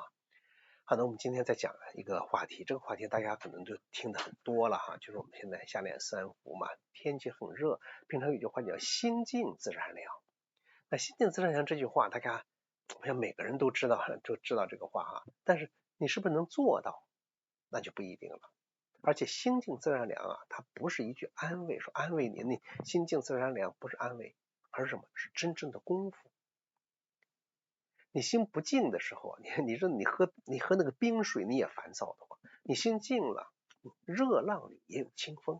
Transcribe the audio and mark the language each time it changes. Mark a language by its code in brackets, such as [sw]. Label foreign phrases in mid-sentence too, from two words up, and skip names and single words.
[zh] 好的，我們今天再講一個話題，這個話題大家可能就聽得很多了哈，就是我們現在夏練3伏嘛，天氣很熱，平常有句話叫心靜自然涼。那心靜自然涼這句話，大家好像每個人都知道這個話哈，但是你是不是能做到，那就不一定了。而且心靜自然涼啊，它不是一句安慰，說安慰你心靜自然涼，不是安慰，而是什麼？是真正的功夫。你心不靜的時候，你說你喝那個冰水你也煩躁的話，你心靜了，熱浪裡也有清風。